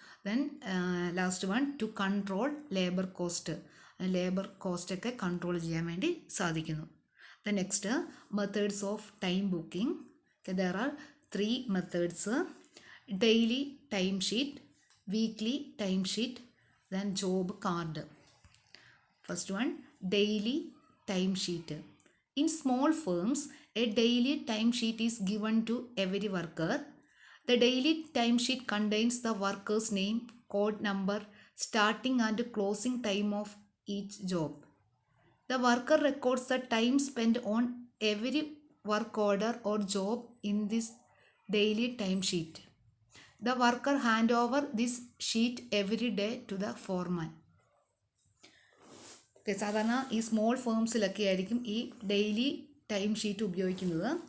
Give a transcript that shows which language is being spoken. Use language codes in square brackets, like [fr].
[en] then last one, to control labour കോസ്റ്റൊക്കെ control [ml] ചെയ്യാൻ വേണ്ടി സാധിക്കുന്നു. [en] The next, methods of time booking. There are 3 methods. Daily time sheet, weekly time sheet, then job card. First one, daily time sheet. In small firms, a daily timesheet is given to every worker. The daily timesheet contains the worker's name, code number, starting and closing time of each job. The worker records the time spent on every work order or job in this daily timesheet. The worker hand over this sheet every day to the foreman. [ml] സാധാരണ ഈ small ഫേംസിലൊക്കെ ആയിരിക്കും ഈ daily time sheet ഉപയോഗിക്കുന്നത്.